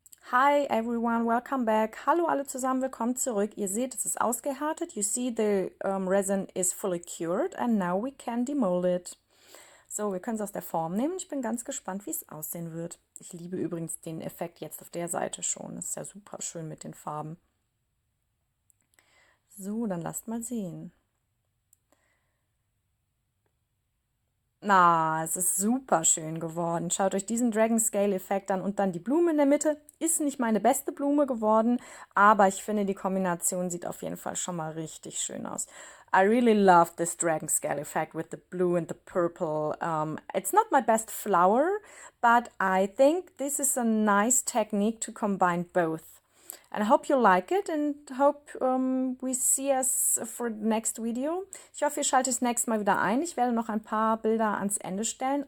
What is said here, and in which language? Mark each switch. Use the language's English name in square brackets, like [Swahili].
[English] Hi everyone, welcome back. [German] Hallo alle zusammen, willkommen zurück. Ihr seht, es ist ausgehärtet. [English] You see the resin is fully cured and now we can demold it. [German] So, wir können es aus der Form nehmen. Ich bin ganz gespannt, wie es aussehen wird. Ich liebe übrigens den Effekt jetzt auf der Seite schon. Das ist ja super schön mit den Farben. So, dann lasst mal sehen. Na, es ist super schön geworden. Schaut euch diesen Dragon Scale Effekt an und dann die Blume in der Mitte. Ist nicht meine beste Blume geworden, aber ich finde, die Kombination sieht auf jeden Fall schon mal richtig schön aus. [English] I really love this Dragon Scale Effect with the blue and the purple. It's not my best flower, but I think this is a nice technique to combine both. And I hope you like it and hope we see us for the next video. [German] Ich hoffe, ihr schaltet das nächste Mal wieder ein. Ich werde noch ein paar Bilder ans Ende stellen.